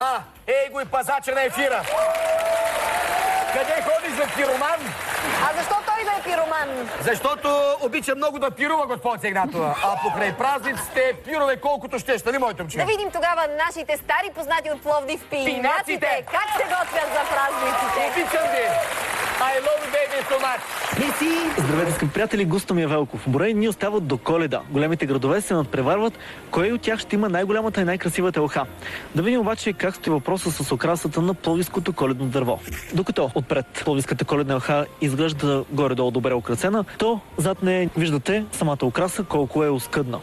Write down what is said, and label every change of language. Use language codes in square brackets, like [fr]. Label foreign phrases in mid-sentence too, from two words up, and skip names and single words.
[bg] Ей го и пазача на ефира! Къде ходиш за пироман? А защо той да е пироман? Защото обича много да пирува, господ Игнатова. А покрай празниците пирове колкото щеш, нали, моето момче? Да видим тогава нашите стари познати от Пловдив пийнаците. Как се готвят за празниците? Обичам ви! [en] I love you, baby, so much! [bg] Здравейте, скъпи приятели, Густо ми е Велков. Броени дни остават до Коледа. Големите градове се надпреварват кой от тях ще има най-голямата и най-красивата елха. Да видим обаче как стои въпроса с украсата на пловдивското коледно дърво. Докато отпред пловдивската коледна елха изглежда горе-долу добре украсена, то зад нея виждате самата украса колко е оскъдна.